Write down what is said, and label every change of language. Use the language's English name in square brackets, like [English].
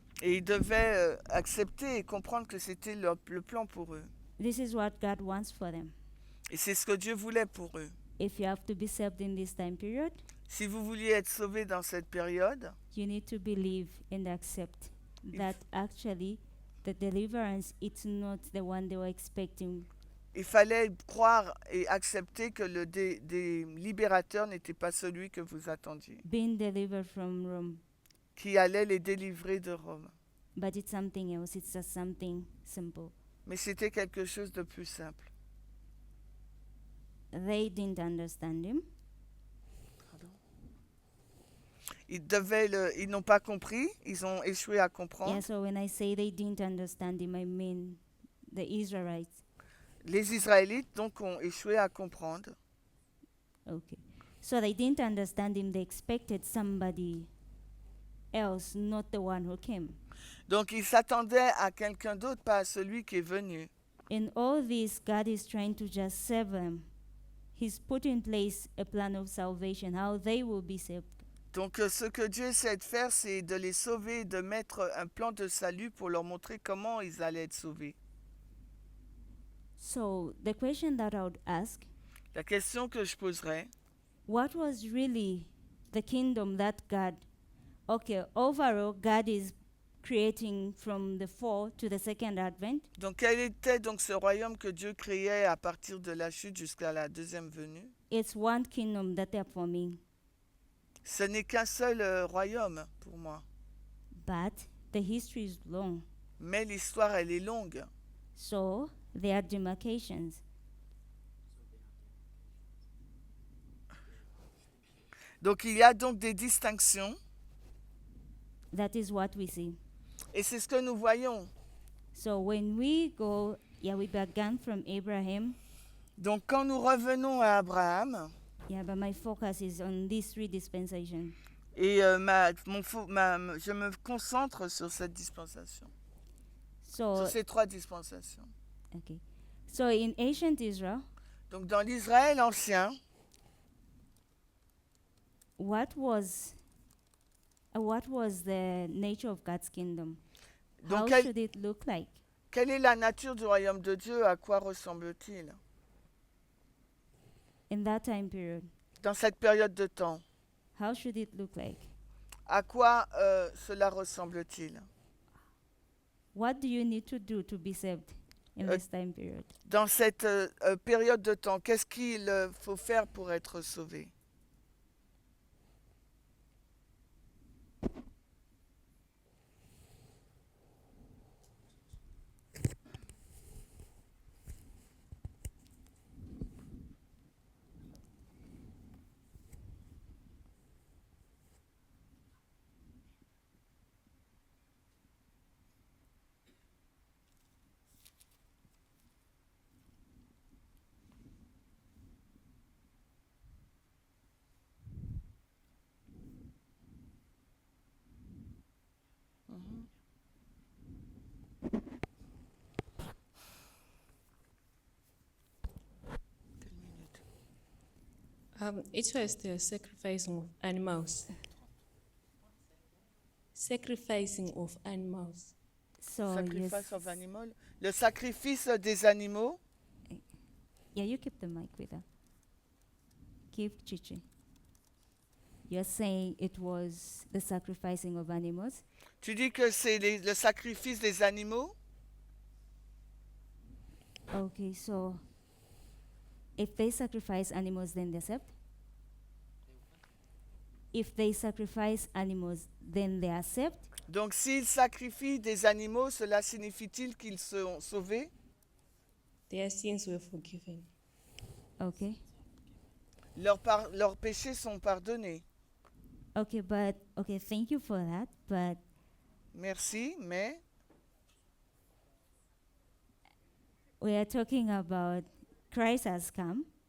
[French] Et ils devaient accepter et comprendre que c'était le plan pour eux. [English] This is what God wants for them. [French] Et c'est ce que Dieu voulait pour eux. [English] If you have to be saved in this time period, [French] Si vous vouliez être sauvé dans cette période, [English] you need to believe and accept that actually the deliverance, it's not the one they were expecting. [French] il fallait croire et accepter que le libérateur n'était pas celui que vous attendiez, [English] Being delivered from Rome. [French] qui allait les délivrer de Rome. [English] But it's something else. It's just something simple. [French] Mais c'était quelque chose de plus simple. [English] They didn't understand him. [French] Ils n'ont pas compris, ils ont échoué à comprendre. [English] Yeah, so when I say they didn't understand him, I mean the Israelites. [French] Les Israélites, donc, ont échoué à comprendre. [English] Okay. So they didn't understand him. They expected somebody else, not the one who came. [French] Donc, ils s'attendaient à quelqu'un d'autre, pas à celui qui est venu. [English] In all this, God is trying to just save them. He's put in place a plan of salvation, how they will be saved. [French] Donc, ce que Dieu essaie de faire, c'est de les sauver, de mettre un plan de salut pour leur montrer comment ils allaient être sauvés. [English] So the question that I would ask, [French] La question que je poserais, [English] what was really the kingdom that God, okay, overall, God is creating from the fall to the second advent? [French] donc quel était donc ce royaume que Dieu créait à partir de la chute jusqu'à la deuxième venue? [English] It's one kingdom that they're forming, [French] Ce n'est qu'un seul royaume pour moi. [English] but the history is long. [French] Mais l'histoire, elle est longue. [English] So there are demarcations. [French] Donc il y a donc des distinctions [English] That is what we see. [French] et c'est ce que nous voyons. [English] So when we go, yeah, we began from Abraham. [French] Donc quand nous revenons à Abraham, [English] Yeah, but my focus is on these three dispensations. [French] et je me concentre sur cette dispensation, [English] So, [French] sur ces trois dispensations. [English] okay. So in ancient Israel, [French] Donc dans l'Israël ancien, [English] what was the nature of God's kingdom? [French] Donc, [English] How [French] quel- [English] should it look like? [French] quelle est la nature du royaume de Dieu? À quoi ressemble-t-il [English] In that time period, [French] dans cette période de temps? [English] how should it look like? [French] À quoi cela ressemble-t-il? [English] What do you need to do to be saved in this time period? [French] Dans cette période de temps, qu'est-ce qu'il faut faire pour être sauvé? [English] It was the sacrificing of animals. Sacrificing of animals. So Sacrifice yes. of animal. [French] Le sacrifice des animaux. [English] Yeah, you keep the mic with her. Keep Chichi. You're saying it was the sacrificing of animals? [French] Tu dis que c'est le sacrifice des animaux. [English] Okay, so if they sacrifice animals, then they accept? If they sacrifice animals, then they accept? [French] Donc s'ils sacrifient des animaux, cela signifie-t-il qu'ils sont sauvés? [English] Their sins were forgiven. Okay. [French] Leurs péchés sont pardonnés. [English] Okay, but okay, thank you for that. But [French] Merci, mais [English] we are talking about Christ has come.